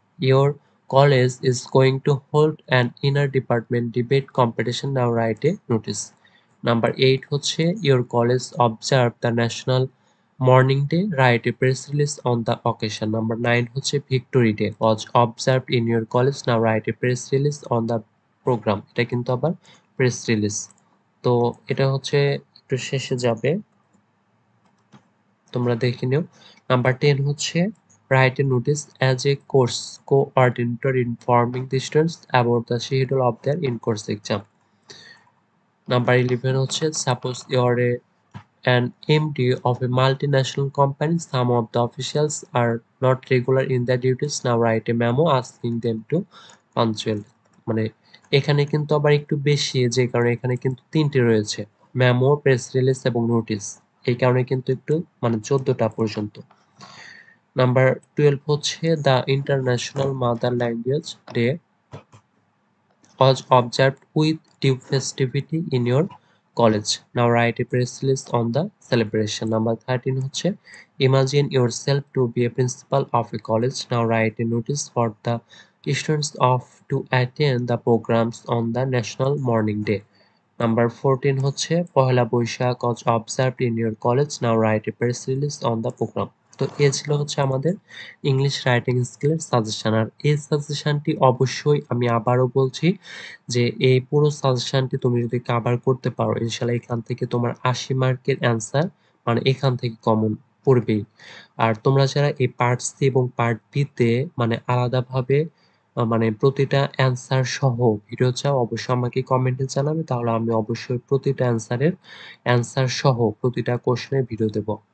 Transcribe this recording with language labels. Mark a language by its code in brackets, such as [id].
[en] Your college is going to hold an inter-department debate competition. Now write a notice. Number 8 [bn] হচ্ছে [en] your college observe the national morning day. Write a press release on the occasion. Number 9 [bn] হচ্ছে [en] victory day was observed in your college. Now write a press release on the program. [bn] এটা কিন্তু আবার press release। তো এটা হচ্ছে একটু শেষে যাবে, তোমরা দেখে নিও। [en] number 10 [bn] হচ্ছে [en] write a notice as a course coordinator informing the students about the schedule of their in-course exam. Number 11 [bn] হচ্ছে [en] suppose you are an MD of a multinational company. Some of the officials are not regular in their duties. Now write a memo asking them to punctual. [bn] মানে এখানে কিন্তু আবার একটু বেশি, যে কারণে এখানে কিন্তু 3টি রয়েছে, মেমো, প্রেস রিলিজ এবং নোটিশ। এই কারণে কিন্তু একটু মানে 14টা পর্যন্ত। [en] number 12 [bn] হচ্ছে [en] The international mother language day was observed with due festivity in your college. Now write a press release on the celebration. Number 13 [bn] হচ্ছে [en] imagine yourself to be a principal of a college. Now write a notice for the students of to attend the programs on the National Morning Day. Number 14 [bn] হচ্ছে [en] Pohela Boishakh was observed in your college. Now write a press release on the program. [bn] তো এ ছিল হচ্ছে আমাদের English writing স্কিলের suggestion. আর এই সাজেশনটি অবশ্যই আমি আবারও বলছি যে এই পুরো সাজেশনটি তুমি যদি কভার করতে পারো ইনশাআল্লাহ এখান থেকে তোমার ৮০ মার্কের অ্যান্সার মানে এখান থেকে কমন পড়বেই। আর তোমরা যারা এই পার্ট সি এবং পার্ট বি তে মানে আলাদাভাবে মানে প্রতিটা অ্যান্সার সহ ভিডিও চাও অবশ্যই আমাকে কমেন্টে জানাবে, তাহলে আমি অবশ্যই প্রতিটা অ্যান্সার সহ প্রতিটা কোশ্চেনের ভিডিও দেব।